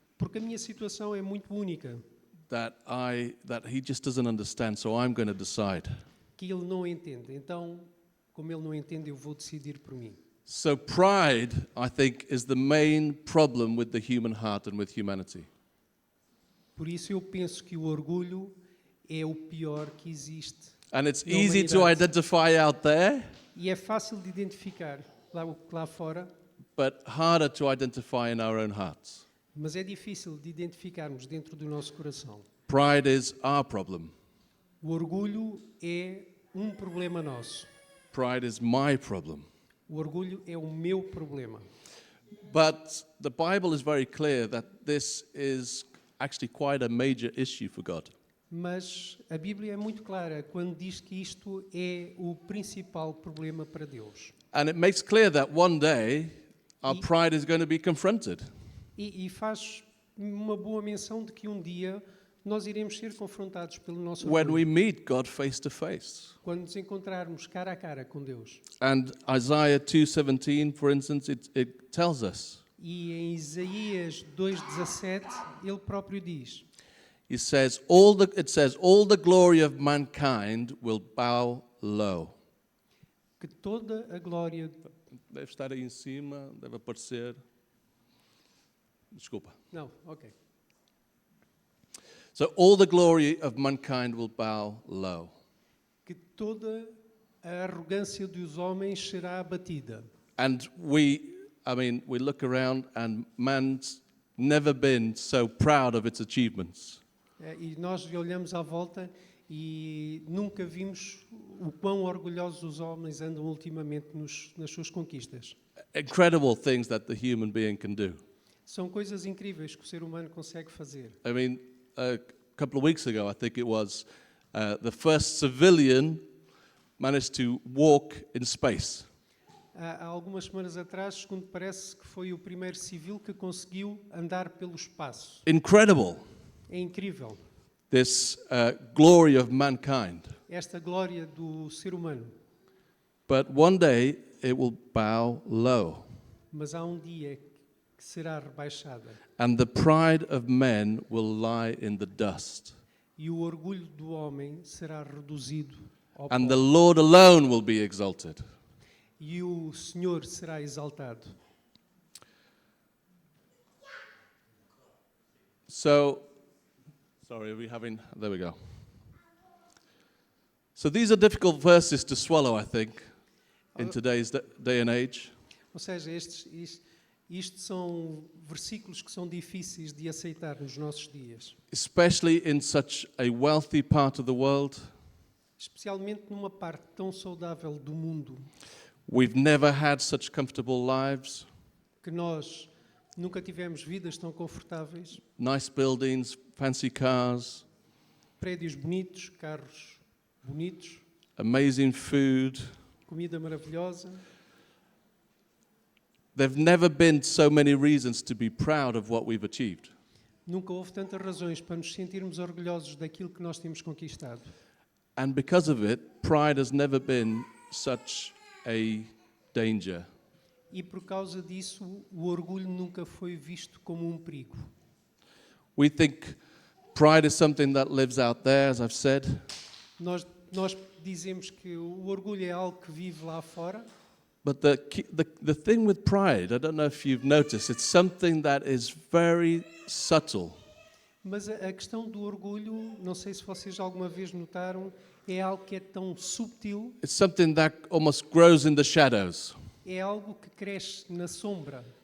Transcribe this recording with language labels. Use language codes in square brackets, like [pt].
[pt] Porque a minha situação é muito única, [en] that he just doesn't understand, so I'm going to decide. [pt] que Ele não entende. Então, como Ele não entende, eu vou decidir por mim. [en] So pride, I think, is the main problem with the human heart and with humanity. [pt] Por isso eu penso que o orgulho é o pior que existe. [en] And it's [pt] Na [en] easy to [pt] humanidade. [en] identify out there, [pt] E é fácil de identificar lá fora, [en] but harder to identify in our own hearts. [pt] mas é difícil de identificarmos dentro do nosso coração. [en] Pride is our problem. [pt] O orgulho é um problema nosso. [en] Pride is my problem. [pt] O orgulho é o meu problema. [en] But the Bible is very clear that this is actually quite a major issue for God. [pt] Mas a Bíblia é muito clara quando diz que isto é o principal problema para Deus. [en] And it makes clear that one day our pride is going to be confronted. [pt] E faz uma boa menção de que um dia nós iremos ser confrontados pelo nosso [en] When [pt] orgulho. [en] we meet God face to face. [pt] Quando nos encontrarmos cara a cara com Deus. [en] And Isaiah 2:17, for instance, it tells us. [pt] E em Isaías 2:17, ele próprio diz: [en] It says all the glory of mankind will bow low. [pt] que toda a glória... Deve estar aí em cima, deve aparecer. Desculpa. Não, ok. [en] So all the glory of mankind will bow low. [pt] Que toda a arrogância dos homens será abatida. [en] And we look around and man's never been so proud of its achievements. [pt] E nós olhamos à volta e nunca vimos o quão orgulhosos os homens andam ultimamente nas suas conquistas. [en] Incredible things that the human being can do. [pt] São coisas incríveis que o ser humano consegue fazer. [en] I mean, a couple of weeks ago, I think it was, the first civilian managed to walk in space. [pt] Há algumas semanas atrás, segundo parece, que foi o primeiro civil que conseguiu andar pelo espaço. [en] Incredible. [pt] É incrível. [en] This glory of mankind. [pt] Esta glória do ser humano. [en] But one day it will bow low. [pt] Mas há um dia que será rebaixada. [en] And the pride of men will lie in the dust. [pt] E o orgulho do homem será reduzido ao [en] And [pt] pó. [en] the Lord alone will be exalted. [pt] E o Senhor será exaltado. [en] So, sorry, there we go. So these are difficult verses to swallow, I think, in today's day and age. [pt] Ou seja, isto são versículos que são difíceis de aceitar nos nossos dias. [en] Especially in such a wealthy part of the world. [pt] Especialmente numa parte tão saudável do mundo, [en] We've never had such comfortable lives. [pt] que nós nunca tivemos vidas tão confortáveis, [en] Nice buildings, fancy cars, [pt] prédios bonitos, carros bonitos, [en] amazing food. [pt] comida maravilhosa. [en] There've never been so many reasons to be proud of what we've achieved. [pt] Nunca houve tantas razões para nos sentirmos orgulhosos daquilo que nós temos conquistado. [en] And because of it, pride has never been such a danger. [pt] E por causa disso, o orgulho nunca foi visto como um perigo. [en] We think pride is something that lives out there, as I've said. [pt] Nós dizemos que o orgulho é algo que vive lá fora, [en] But the thing with pride, I don't know if you've noticed, it's something that is very subtle. [pt] mas a questão do orgulho, não sei se vocês alguma vez notaram, é algo que é tão subtil, [en] It's something that almost grows in the shadows. [pt] é algo que cresce na sombra.